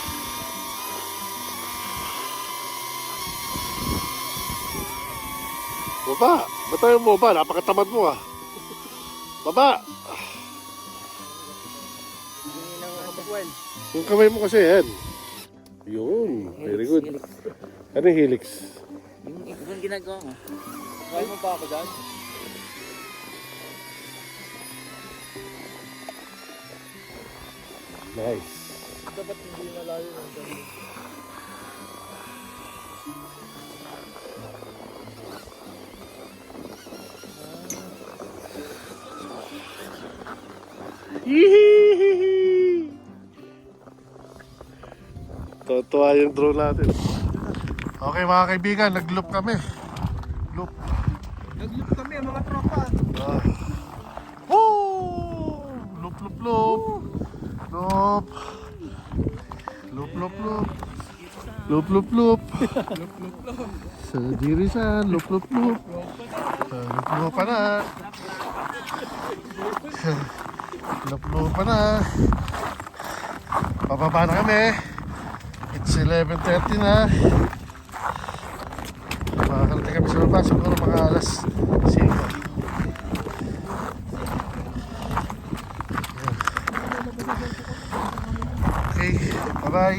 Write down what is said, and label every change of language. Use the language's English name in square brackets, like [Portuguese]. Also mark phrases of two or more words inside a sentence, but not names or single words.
[Filipino] Baba! Ba't tayo mo ba? Napakatamad mo ah. Baba! Yung kamay mo kasi yan. Yun. [English] Very good. [Filipino] Helix. Ano yung helix? Yung ginagawa mo. Kaya mo pa ako dyan? Nice. Dapat hindi malayo yung dyan. Hihihihi! Tuwa yung drone natin. Okay mga kaibigan, nag-loop kami. Loop. Nag-loop kami mga tropa. Woo! Loop, loop, loop. Loop. Loop, loop, loop. Loop, loop, loop. Sa Jirisan, loop, loop, loop. Loop, loop pa na. Loop, loop pa na. Pababa na kami. [English] It's 11:30 [Filipino] na. Makakarating kami sa baba. Siguro mga alas 5. Okay, bye-bye.